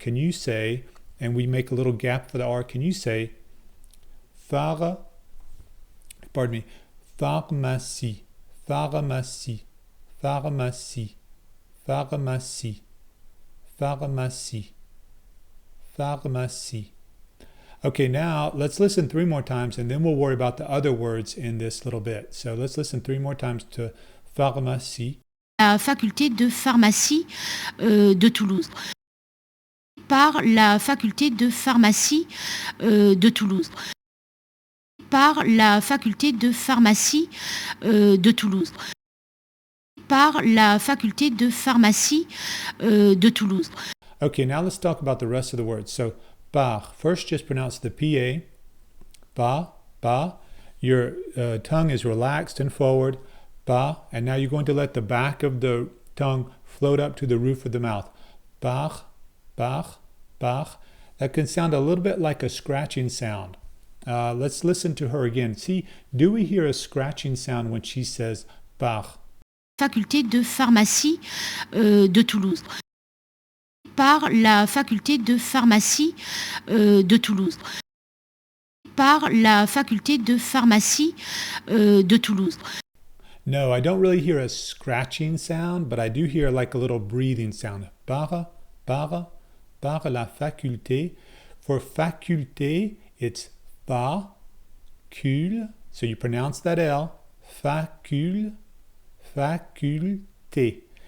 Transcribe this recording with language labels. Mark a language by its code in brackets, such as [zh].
[en] Can you say, and we make a little gap for the R, can you say pharmacie, pharmacie, pharmacie, pharmacie, pharmacie, pharmacie, pharmacie. Okay, now let's listen 3 more times and then we'll worry about the other words in this little bit. So let's listen 3 more times to pharmacie. [fr] La faculté de pharmacie de Toulouse. Par la faculté de pharmacie de Toulouse. Par la faculté de pharmacie de Toulouse. Par la faculté de pharmacie de Toulouse. [en] Okay, now let's talk about the rest of the words. So par, first just pronounce the PA, pa, pa. Your tongue is relaxed and forward, pa, and now you're going to let the back of the tongue float up to the roof of the mouth. Par, par, par. That can sound a little bit like a scratching sound. Let's listen to her again. See, do we hear a scratching sound when she says par? [fr] Faculté de pharmacie de Toulouse. Par la faculté de pharmacie de Toulouse. Par la faculté de pharmacie de Toulouse. [en] No, I don't really hear a scratching sound, but I do hear like a little breathing sound. [fr] Par la faculté. [en] For faculté, it's facule. So you pronounce that L. Facule, faculté.